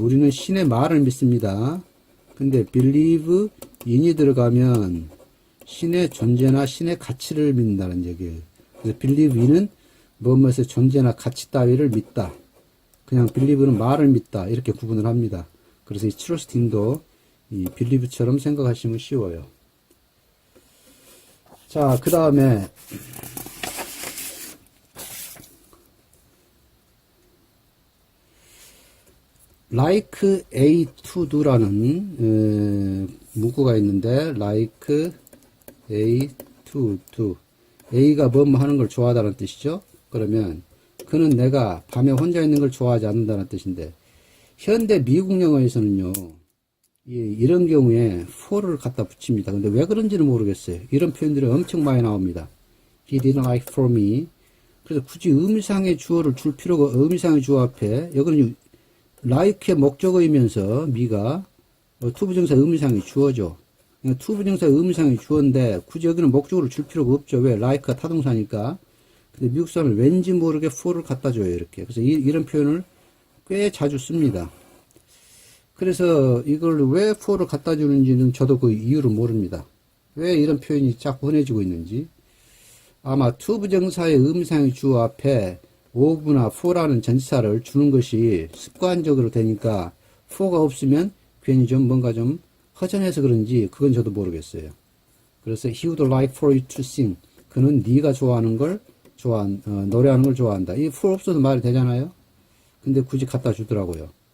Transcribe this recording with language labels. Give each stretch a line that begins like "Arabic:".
Korean: 우리는 신의 말을 믿습니다. 근데 believe in이 들어가면 신의 존재나 신의 가치를 믿는다는 얘기예요. 그래서 believe in은 무엇의 존재나 가치 따위를 믿다. 그냥 believe는 말을 믿다. 이렇게 구분을 합니다. 그래서 이 trust in도 이 believe처럼 생각하시면 쉬워요. 자, 그 다음에 like A to do라는 문구가 있는데 like A to do. A가 뭐 하는 걸 좋아하다는 뜻이죠. 그러면 그는 내가 밤에 혼자 있는 걸 좋아하지 않는다는 뜻인데 현대 미국 영어에서는요 이런 경우에 for를 갖다 붙입니다. 근데 왜 그런지는 모르겠어요. 이런 표현들이 엄청 많이 나옵니다.
English: He didn't like for me.
Korean: 그래서 굳이 의미상의 주어를 줄 필요가 의미상의 주어 앞에 여기는 like의 목적어이면서 me가 투부정사 의미상의 주어죠. 그러니까 투부정사 의미상의 주어인데 굳이 여기는 목적어를 줄 필요가 없죠. 왜? like가 타동사니까. 근데 미국 사람은 왠지 모르게 for를 갖다 줘요, 이렇게. 그래서 이런 표현을 꽤 자주 씁니다. 그래서 이걸 왜 for를 갖다 주는지는 저도 그 이유를 모릅니다. 왜 이런 표현이 자꾸 흔해지고 있는지. 아마 투부정사의 의미상의 주어 앞에 of나 for라는 전치사를 주는 것이 습관적으로 되니까 for가 없으면 괜히 좀 뭔가 좀 허전해서 그런지 그건 저도 모르겠어요.
English: 그래서 he would like for you to sing.
Korean: 그는 네가 좋아하는 걸 노래하는 걸 좋아한다. 이 for 없어도 말이 되잖아요. 근데 굳이 갖다 주더라고요.